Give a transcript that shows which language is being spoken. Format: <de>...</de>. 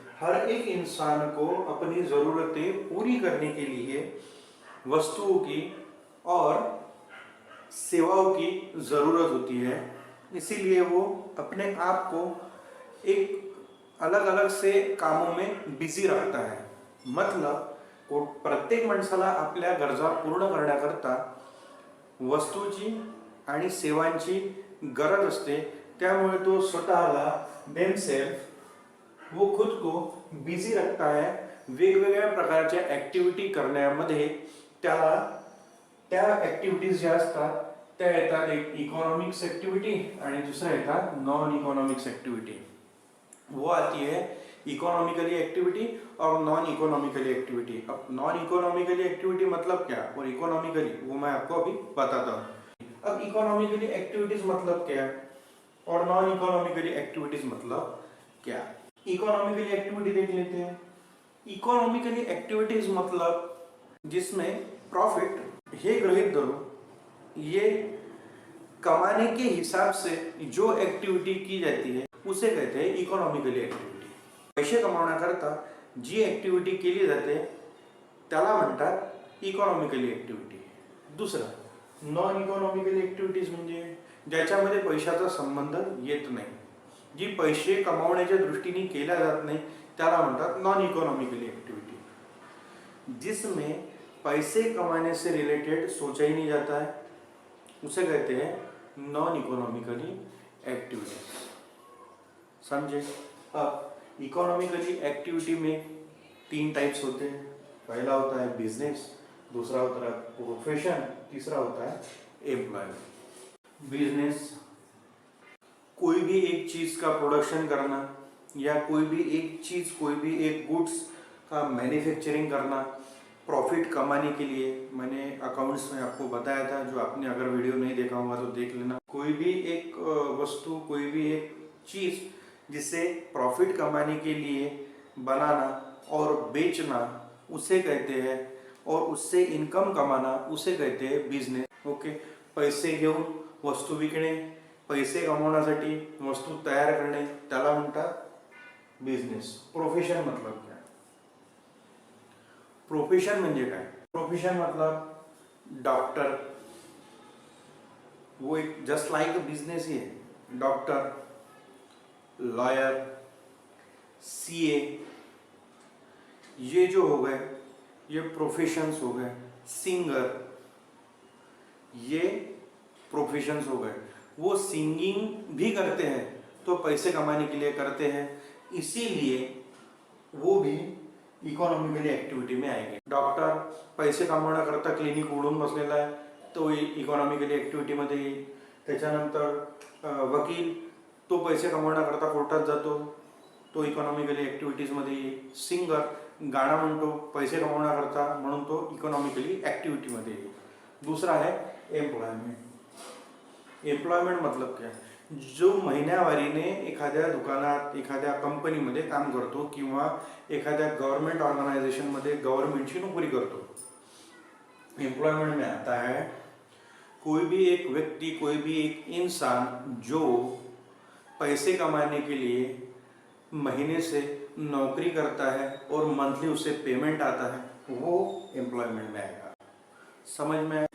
<hi>हर एक इंसान को अपनी ज़रूरतें पूरी करने के लिए वस्तुओं की और सेवाओं की ज़रूरत होती है। इसीलिए वो अपने आप को एक अलग अलग से कामों में बिझी रखता है।</hi> <mr>मतलब प्रत्येक माणसाला आपल्या गरजा पूर्ण करण्याकरता वस्तूची आणि सेवांची गरज असते। त्यामुळे तो स्वतःला देमसेल्फ</mr> <hi>वो खुद को बिझी रखता है</hi> <mr>वेगवेगळ्या प्रकारच्या ॲक्टिव्हिटी करण्यामध्ये। त्याला त्या ॲक्टिव्हिटीज ज्या असतात त्या येतात एक इकॉनॉमिक्स ॲक्टिव्हिटी आणि दुसऱ्या येतात नॉन इकॉनॉमिक्स ॲक्टिव्हिटी।</mr> <hi>वो आती है इकोनॉमिकली एक्टिविटी और नॉन इकोनॉमिकली एक्टिविटी। अब नॉन इकोनॉमिकली एक्टिविटी मतलब क्या और इकोनॉमिकली वो मैं आपको अभी बताता हूँ। अब इकोनॉमिकली एक्टिविटीज मतलब क्या और नॉन इकोनॉमिकली एक्टिविटीज मतलब क्या। इकोनॉमिकली एक्टिविटी देख लेते हैं। इकोनॉमिकली एक्टिविटीज मतलब जिसमें प्रॉफिट हे गृहित धरो ये कमाने के हिसाब से जो एक्टिविटी की जाती है उसे कहते हैं इकोनॉमिकली एक्टिविटी।</hi> <mr>पैसे कमावण्याकरता जी ॲक्टिव्हिटी केली जाते त्याला म्हणतात इकॉनॉमिकली ॲक्टिव्हिटी। दुसरं नॉन इकॉनॉमिकली ॲक्टिव्हिटीज म्हणजे ज्याच्यामध्ये पैशाचा संबंध येत नाही, जी पैसे कमावण्याच्या दृष्टीने केल्या जात नाही त्याला म्हणतात नॉन इकॉनॉमिकली ॲक्टिव्हिटी।</mr> <hi>जिसमें पैसे कमाने से रिलेटेड सोचा ही नहीं जाता है उसे कहते हैं नॉन इकोनॉमिकली एक्टिविटीज। समझे। अब इकोनॉमिकली एक्टिविटी में 3 टाइप्स होते हैं। पहला होता है बिजनेस, दूसरा होता है प्रोफेशन, तीसरा होता है एम्प्लॉयमेंट। बिजनेस कोई भी एक चीज़ का प्रोडक्शन करना या कोई भी एक चीज़, कोई भी एक गुड्स का मैन्युफैक्चरिंग करना प्रॉफिट कमाने के लिए। मैंने अकाउंट्स में आपको बताया था, जो आपने अगर वीडियो नहीं देखा होगा तो देख लेना। कोई भी एक वस्तु, कोई भी एक चीज़ जिसे प्रॉफिट कमाने के लिए बनाना और बेचना उसे कहते हैं, और उससे इनकम कमाना उसे कहते हैं बिजनेस।</hi> <mr>ओके, पैसे घेऊन वस्तू विकणे, पैसे कमवण्यासाठी वस्तू तयार करणे त्याला म्हणतात बिजनेस।</mr> <hi>प्रोफेशन मतलब क्या।</hi> <mr>प्रोफेशन म्हणजे काय।</mr> <hi>प्रोफेशन मतलब डॉक्टर, वो एक जस्ट लाइक अ बिजनेस ही है। डॉक्टर, लॉयर, सीए, ये जो हो गए ये प्रोफेशंस हो गए। सिंगर, ये प्रोफेशंस हो गए। वो सिंगिंग भी करते हैं तो पैसे कमाने के लिए करते हैं, इसीलिए वो भी इकॉनॉमिकली एक्टिविटी में आएंगे।</hi> <mr>डॉक्टर पैसे कमवण्याकरता क्लिनिक उघडून बसलेला आहे तो इकॉनॉमिकली एक्टिविटीमध्ये येईल। त्याच्यानंतर वकील तो पैसे कमवण्याकरता कोर्टात जातो तो इकॉनॉमिकली ॲक्टिव्हिटीजमध्ये येईल। सिंगर गाणं म्हणतो पैसे कमवण्याकरता म्हणून तो इकॉनॉमिकली ॲक्टिव्हिटीमध्ये येईल।</mr> <hi>दूसरा है एम्प्लॉयमेंट। एम्प्लॉयमेंट मतलब क्या।</hi> <mr>जो महिन्यावारीने एखाद्या दुकानात एखाद्या कंपनीमध्ये काम करतो किंवा एखाद्या गवर्नमेंट ऑर्गेनाइजेशनमध्ये गवर्नमेंटची नौकरी करतो।</mr> <hi>एम्प्लॉयमेंट में आता है कोई भी एक व्यक्ति, कोई भी एक इंसान जो पैसे कमाने के लिए महीने से नौकरी करता है और मंथली उसे पेमेंट आता है, वो एम्प्लॉयमेंट में आएगा। समझ में?</hi>